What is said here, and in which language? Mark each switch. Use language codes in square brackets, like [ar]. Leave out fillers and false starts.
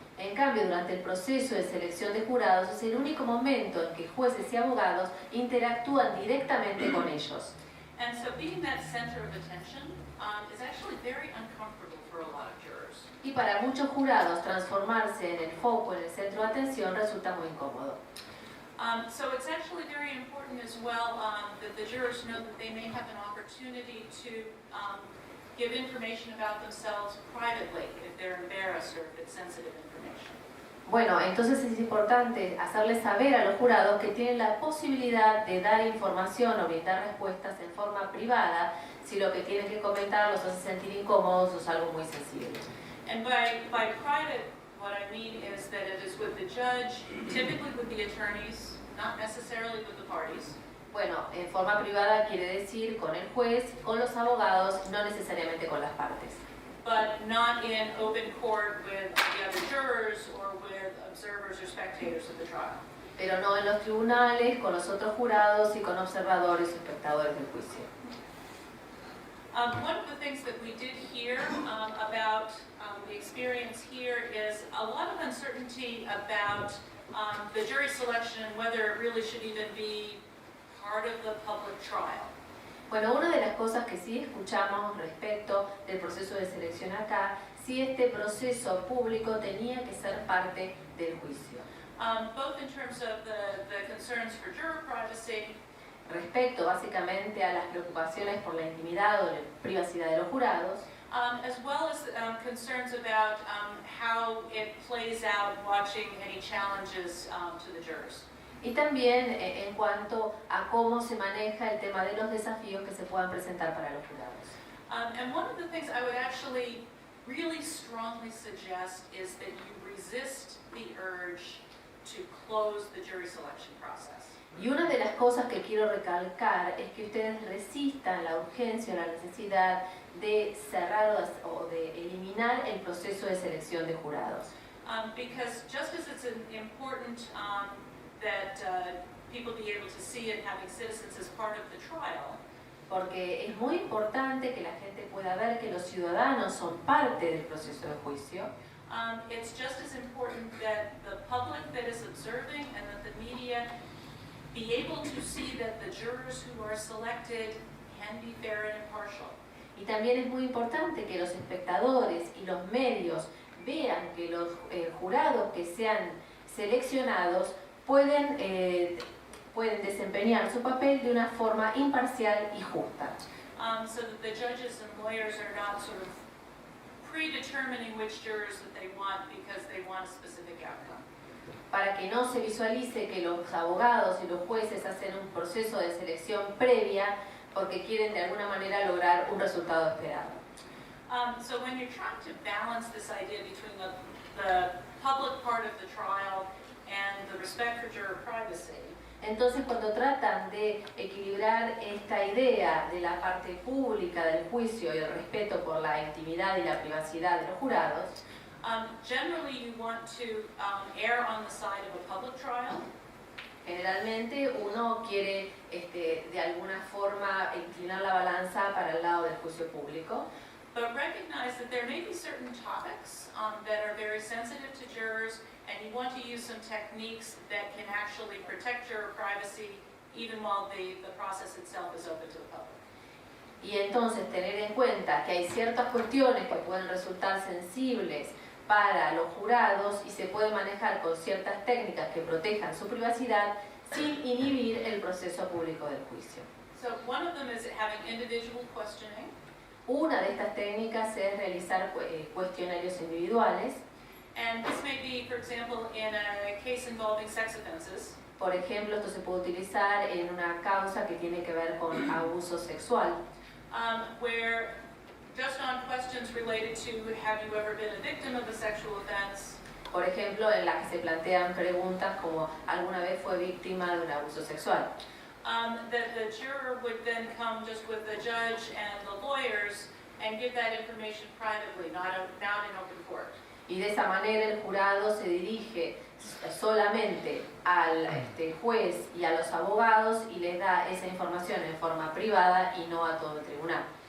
[es] En cambio, durante el proceso de selección de jurados es el único momento en que jueces y abogados interactúan directamente con ellos. [en] And so being that center of attention is actually very uncomfortable for a lot of jurors. [es] Y para muchos jurados transformarse en el foco, en el centro de atención, resulta muy incómodo. [en] So it's actually very important as well that the jurors know that they may have an opportunity to give information about themselves privately if they're embarrassed or if it's sensitive information. [es] Bueno, entonces es importante hacerles saber a los jurados que tienen la posibilidad de dar información o brindar respuestas en forma privada si lo que tienen que comentar los hace sentir incómodos o es algo muy sensible. [en] And by private, what I mean is that it is with the judge, typically with the attorneys, not necessarily with the parties. [es] Bueno, en forma privada quiere decir con el juez, con los abogados, no necesariamente con las partes. [en] But not in open court with the other jurors or with observers or spectators of the trial. [es] Pero no en los tribunales, con los otros jurados y con observadores y espectadores del juicio. [en] One of the things that we did hear about the experience here is a lot of uncertainty about the jury selection and whether it really should even be part of the public trial. [es] Bueno, una de las cosas que sí escuchamos respecto del proceso de selección acá, si este proceso público tenía que ser parte del juicio. [en] Both in terms of the concerns for juror privacy [es] respecto básicamente a las preocupaciones por la intimidad o la privacidad de los jurados, [en] as well as concerns about how it plays out watching any challenges to the jurors. [es] y también en cuanto a cómo se maneja el tema de los desafíos que se puedan presentar para los jurados. [en] And one of the things I would actually really strongly suggest is that you resist the urge to close the jury selection process. [es] Y una de las cosas que quiero recalcar es que ustedes resistan la urgencia o la necesidad de cerrar o de eliminar el proceso de selección de jurados. [en] Because just as it's important that people be able to see it having citizens as part of the trial, [es] Porque es muy importante que la gente pueda ver que los ciudadanos son parte del proceso de juicio. [en] it's just as important that the public that is observing and that the media be able to see that the jurors who are selected can be fair and impartial. [es] Y también es muy importante que los espectadores y los medios vean que los jurados que sean seleccionados pueden desempeñar su papel de una forma imparcial y justa. [en] So that the judges and lawyers are not sort of predetermining which jurors that they want because they want a specific outcome. [es] Para que no se visualice que los abogados y los jueces hacen un proceso de selección previa porque quieren de alguna manera lograr un resultado esperado. [en] So when you're trying to balance this idea between the public part of the trial and the respect for juror privacy, [es] Entonces, cuando tratan de equilibrar esta idea de la parte pública del juicio y el respeto por la intimidad y la privacidad de los jurados, [en] generally you want to err on the side of a public trial. [es] generalmente uno quiere de alguna forma inclinar la balanza para el lado del juicio público, [en] But recognize that there may be certain topics that are very sensitive to jurors, and you want to use some techniques that can actually protect juror privacy even while the process itself is open to the public. [es] y entonces tener en cuenta que hay ciertas cuestiones que pueden resultar sensibles para los jurados y se puede manejar con ciertas técnicas que protejan su privacidad sin inhibir el proceso público del juicio. [en] So one of them is having individual questioning. [es] Una de estas técnicas es realizar cuestionarios individuales. [en] And this may be, for example, in a case involving sex offenses. [es] Por ejemplo, esto se puede utilizar en una causa que tiene que ver con abuso sexual, [en] Where just on questions related to have you ever been a victim of a sexual offense, [es] por ejemplo, en la que se plantean preguntas como ¿alguna vez fue víctima de un abuso sexual? [en] that the juror would then come just with the judge and the lawyers and give that information privately, not in open court. [es] Y de esa manera el jurado se dirige solamente al juez y a los abogados y les da esa información en forma privada y no a todo el tribunal.